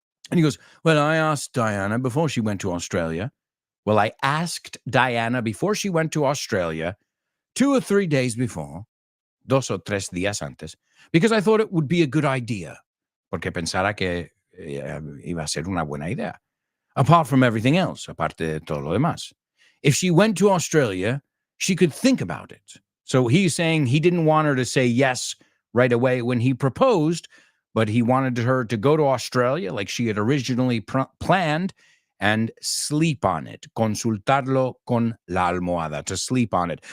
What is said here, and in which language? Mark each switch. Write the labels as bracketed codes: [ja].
[en] And he goes, well, I asked Diana before she went to Australia. Well, I asked Diana before she went to Australia 2 or 3 days before, [es] 2 o 3 días antes, [en] because I thought it would be a good idea, [es] porque pensara que iba a ser una buena idea. [en] Apart from everything else, [es] aparte de todo lo demás. [en] If she went to Australia, she could think about it. So he's saying he didn't want her to say yes right away when he proposed, but he wanted her to go to Australia like she had originally planned and sleep on it. [es] Consultarlo con la almohada, [en] to sleep on it.